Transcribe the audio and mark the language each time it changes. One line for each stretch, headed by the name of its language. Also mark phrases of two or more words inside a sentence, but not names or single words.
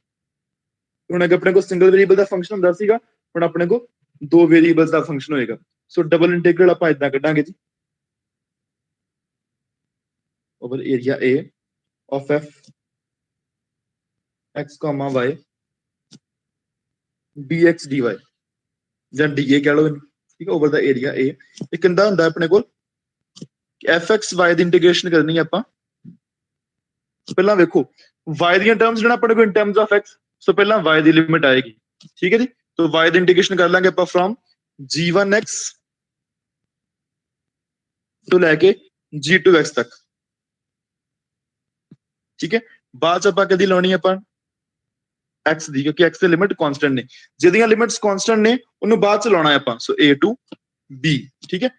Punjabi: ਹੁਣ ਅਗੇ ਆਪਣੇ ਕੋਲ
English: single variable
Punjabi: ਦਾ ਫੰਕਸ਼ਨ ਹੁੰਦਾ ਸੀਗਾ, ਹੁਣ ਆਪਣੇ ਕੋਲ ਦੋ ਵੇਰੀਏਬਲਸ ਦਾ ਫੰਕਸ਼ਨ ਹੋਏਗਾ। ਸੋ
English: double integral
Punjabi: ਆਪਾਂ ਇਦਾਂ ਕੱਢਾਂਗੇ ਜੀ,
English: over area A of f x,
Punjabi: y dx dy ਜਾਂ dA ਕਹਿ ਲਓ, ਠੀਕ ਹੈ,
English: over the area
Punjabi: A। ਇਹ ਕਿੰਦਾ ਹੁੰਦਾ ਆਪਣੇ ਕੋਲ fx y ਦੀ ਇੰਟੀਗ੍ਰੇਸ਼ਨ ਕਰਨੀ ਹੈ ਆਪਾਂ। ਪਹਿਲਾਂ ਵੇਖੋ y ਦੀਆਂ ਟਰਮਸ ਜਿਹੜਾ ਆਪਣੇ ਕੋਲ
English: in terms of x,
Punjabi: ਸੋ ਪਹਿਲਾਂ y ਦੀ ਲਿਮਿਟ ਆਏਗੀ, ਠੀਕ ਹੈ ਜੀ। ਸੋ y ਦੀ ਇੰਟੀਗ੍ਰੇਸ਼ਨ ਕਰ ਲਾਂਗੇ ਆਪਾਂ ਫਰੋਮ g1x ਤੋਂ ਲੈ ਕੇ g2x ਤੱਕ, ਠੀਕ ਹੈ। ਬਾਅਦ ਚ ਆਪਾਂ ਕਦੀ ਲਾਉਣੀ ਆਪਾਂ x ਦੀ, ਕਿਉਂਕਿ x ਦੇ
English: limit constant
Punjabi: ਨੇ, ਜਿਹਦੀਆਂ
English: limits constant
Punjabi: ਨੇ ਉਹਨੂੰ ਬਾਅਦ ਚ ਲਾਉਣਾ ਹੈ ਆਪਾਂ।
English: ਸੋ a to b, ਠੀਕ ਹੈ।